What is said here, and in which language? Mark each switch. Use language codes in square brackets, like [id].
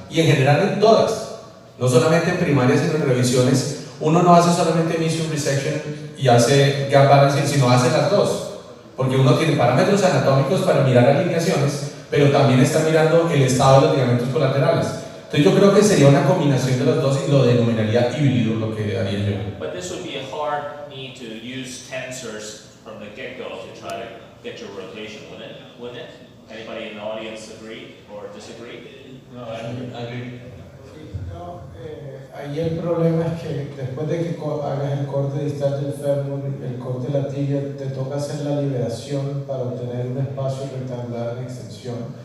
[es] Y en general en todas, no solamente en primarias, sino en revisiones, uno no hace solamente mission resection y hace gap balancing, sino hace las dos. Porque uno tiene parámetros anatómicos para mirar alineaciones, pero también está mirando el estado de los ligamentos colaterales. Entonces yo creo que sería una combinación de los dos y lo denominaría híbrido, lo que haría yo. [en] But this would be a hard knee to use tensors from the get-go to try to get your rotation, wouldn't it? Anybody in the audience agree or disagree? No, I agree. [es] No, ahí el problema es que después de que hagas el corte distal del fémur, el corte de la tibia, te toca hacer la liberación para obtener un espacio rectangular en extensión.